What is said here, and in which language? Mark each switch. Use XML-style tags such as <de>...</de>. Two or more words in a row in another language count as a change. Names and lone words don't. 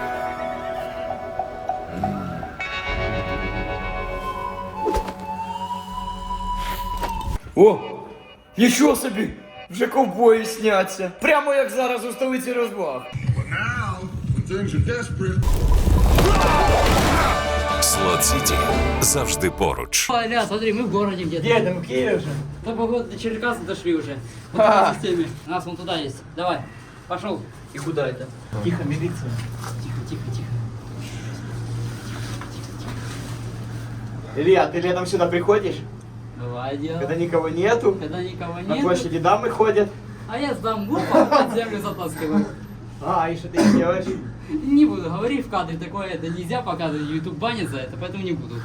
<uk>О! Нічого собі! Вже ковбої сняться. Прямо як зараз у столиці розваг. Слот Сіті завжди поруч. Ля,</uk> <ru>смотри, мы в городе где-то.</ru> <uk>Де там, в Києві вже?</uk> <ru>Да, походу, до Черкасов дошли уже. Вот по системе. У нас вон туда есть. Давай, пошел.</ru> <uk>І куди це? Тихо, міліція. Тихо.</uk> <ru>Илья, ты летом сюда приходишь, Давай, делай. когда никого нету, Когда никого на нет. площади дамы ходят. А я сдам губу, под землю затаскиваю. А, и что ты делаешь? Не буду говорить в кадре, такое это нельзя показывать, YouTube банит за это, поэтому не буду.</ru>